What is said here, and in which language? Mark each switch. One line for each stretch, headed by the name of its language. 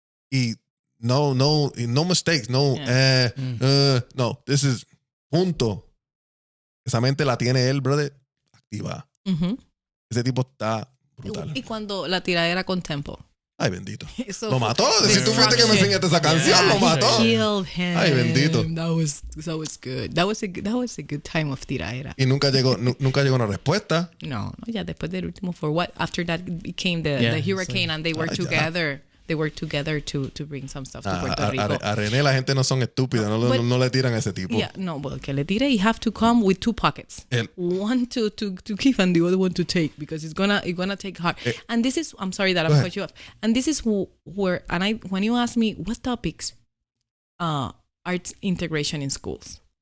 English: Y no mistakes, no, no, this is punto.
Spanish: Esa mente la tiene él, brother, activa. Ese tipo está brutal. Y cuando la tiradera con tempo. Ay, bendito.
English: So
Spanish: Lo mató. Si tú fuiste que me enseñaste esa canción, lo mató.
English: Killed him.
Spanish: Ay, bendito.
English: That was good. That was a good time of tiraera.
Spanish: Y nunca llegó una respuesta. No, ya después del último
English: for what? After that became the hurricane, and they were together. They worked together to bring some stuff to Puerto Rico.
Spanish: A René la gente no son estúpidas, no le tiran a ese tipo.
English: Yeah, no, well,
Spanish: que le tire,
English: you have to come with two pockets. One to give and the other one to take, because it's gonna take hard. And this is, I'm sorry that I'm cut you off. And this is where, when you ask me what topics, arts integration in schools.